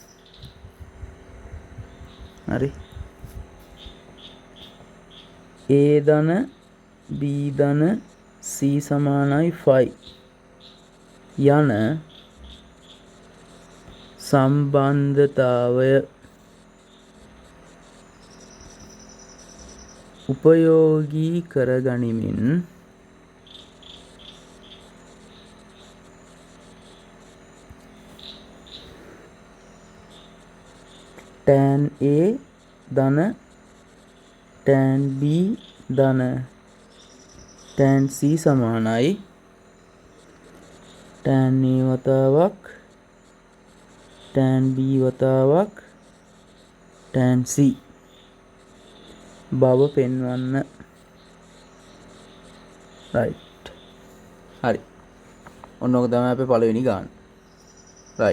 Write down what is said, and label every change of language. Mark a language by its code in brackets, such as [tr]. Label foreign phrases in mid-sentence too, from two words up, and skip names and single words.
[si] හරි. A ධන B ධන C සමානයි 5 යන සම්බන්ධතාවය උපයෝගී කරගනිමින් tan A ධන tan B ධන tan C සමානයි tan A වතාවක් tan B වතාවක් tan C බව පෙන්වන්න. right. හරි. ඔන්න ඔක තමයි අපේ පළවෙනි ගාන. right.